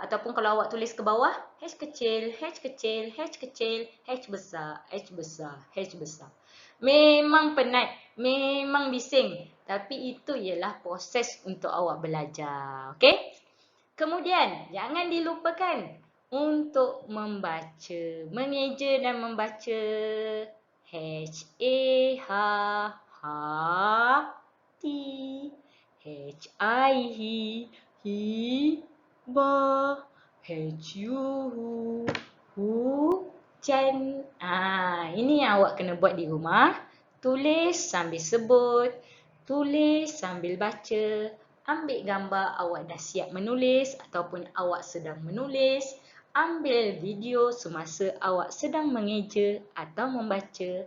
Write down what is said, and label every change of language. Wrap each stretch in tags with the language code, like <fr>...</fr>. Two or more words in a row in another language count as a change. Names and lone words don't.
<ms>Ataupun kalau awak tulis ke bawah, H kecil, H kecil, H kecil, H besar, H besar, H besar. Memang penat, memang bising. Tapi itu ialah proses untuk awak belajar. Okey? Kemudian, jangan dilupakan untuk membaca. Mengeja dan membaca. H-A-H-T. H-I-Hi. Hi. Ba. H-U. Hujan. Ini yang awak kena buat di rumah. Tulis sambil sebut. Tulis sambil baca. Ambil gambar awak dah siap menulis ataupun awak sedang menulis. Ambil video semasa awak sedang mengeja atau membaca.</ms>